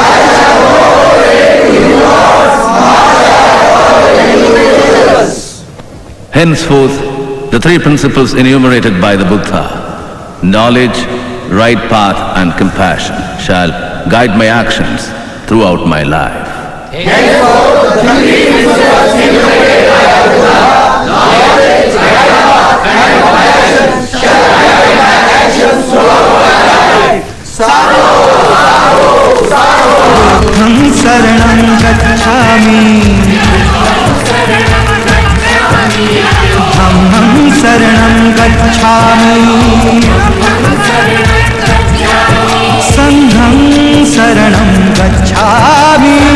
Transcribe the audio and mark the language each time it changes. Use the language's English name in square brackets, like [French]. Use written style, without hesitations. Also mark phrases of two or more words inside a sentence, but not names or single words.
[English] Henceforth, the three principles enumerated by the Buddha, knowledge, right path and compassion, shall guide my actions throughout my life. [Pali] शरणं गच्छामि धम्मं शरणं गच्छामि संघं शरणं गच्छामि